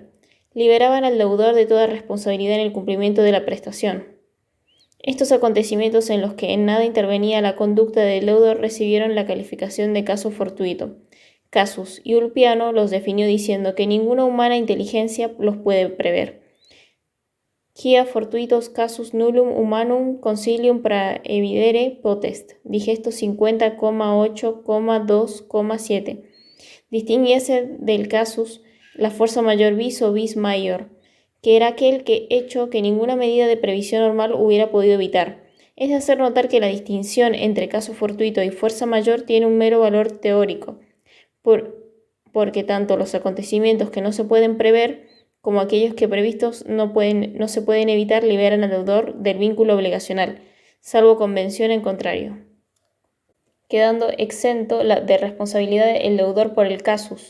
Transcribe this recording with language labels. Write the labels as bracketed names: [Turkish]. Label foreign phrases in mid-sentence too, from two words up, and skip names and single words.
[Spanish] Liberaban al deudor de toda responsabilidad en el cumplimiento de la prestación. Estos acontecimientos en los que en nada intervenía la conducta del deudor recibieron la calificación de caso fortuito. Casus, y Ulpiano los definió diciendo que ninguna humana inteligencia los puede prever. [Latin] Quia fortuitos casus nullum humanum consilium praevidere potest. [Spanish] Digesto 50,8,2,7. Distinguiese del casus la fuerza mayor vis o [Latin] vis maior, [Spanish] que era aquel hecho que ninguna medida de previsión normal hubiera podido evitar. Es de hacer notar que la distinción entre caso fortuito y fuerza mayor tiene un mero valor teórico, porque tanto los acontecimientos que no se pueden prever como aquellos que previstos no se pueden evitar liberan al deudor del vínculo obligacional, salvo convención en contrario, quedando exento de responsabilidad el deudor por el casus.